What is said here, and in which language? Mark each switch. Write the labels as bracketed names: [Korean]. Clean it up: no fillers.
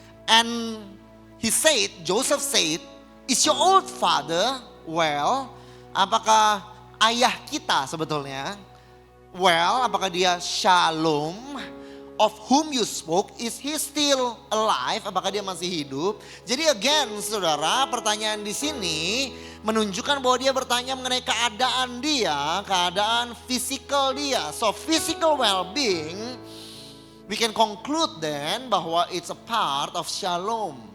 [English] And he said, Joseph said, is your old father well? [Indonesian] Apakah ayah kita sebetulnya well, apakah dia shalom? [English] Of whom you spoke, is he still alive? [Indonesian] Apakah dia masih hidup? Jadi again, saudara, pertanyaan di sini menunjukkan bahwa dia bertanya mengenai keadaan dia, keadaan fisikal dia. [English] So physical well-being, we can conclude then bahwa it's a part of shalom.